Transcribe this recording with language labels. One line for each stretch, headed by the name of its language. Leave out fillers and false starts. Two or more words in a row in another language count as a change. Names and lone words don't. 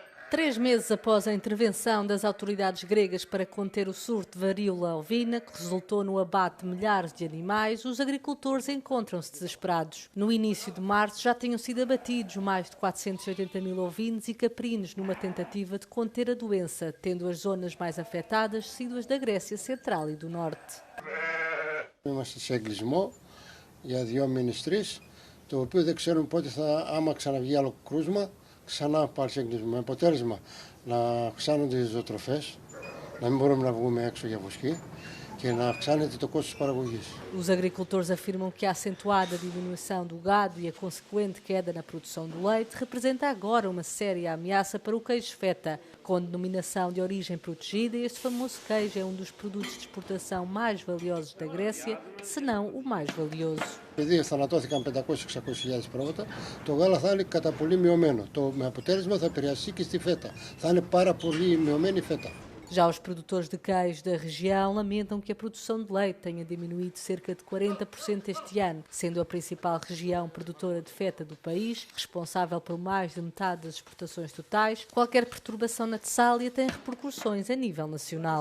Portuguese: 3 meses após a intervenção das autoridades gregas para conter o surto de varíola ovina, que resultou no abate de milhares de animais, os agricultores encontram-se desesperados. No início de março já tinham sido abatidos mais de 480 mil ovinos e caprinos numa tentativa de conter a doença, tendo as zonas mais afetadas sido as da Grécia Central e do Norte.
Greek: Είμαστε σε εγκλισμό για 2 μήνες 3, το οποίο δεν ξέρουμε πότε άμα ξαναβγεί άλλο κρούσμα, ξανά πάρει εγκλισμό. Με αποτέλεσμα να αυξάνονται οι ζωοτροφές, να μην μπορούμε να βγούμε έξω για βοσκή και να αυξάνεται το κόστος παραγωγής.
Portuguese: Os agricultores afirmam que a acentuada diminuição do gado e a consequente queda na produção do leite representa agora uma séria ameaça para o queijo feta. Com denominação de origem protegida, este famoso queijo é um dos produtos de exportação mais valiosos da Grécia, se não ο mais valioso.
Greek: Επειδή θανατώθηκαν 500-600 χιλιάδες πρόβατα, το γάλα θα είναι κατά πολύ μειωμένο. Με αποτέλεσμα θα επηρεαστεί και στη φέτα. Θα είναι πάρα πολύ μειωμένη η φέτα.
Portuguese: Já os produtores de queijo da região lamentam que a produção de leite tenha diminuído cerca de 40% este ano, sendo a principal região produtora de feta do país, responsável por mais de metade das exportações totais. Qualquer perturbação na Tessália tem repercussões a nível nacional.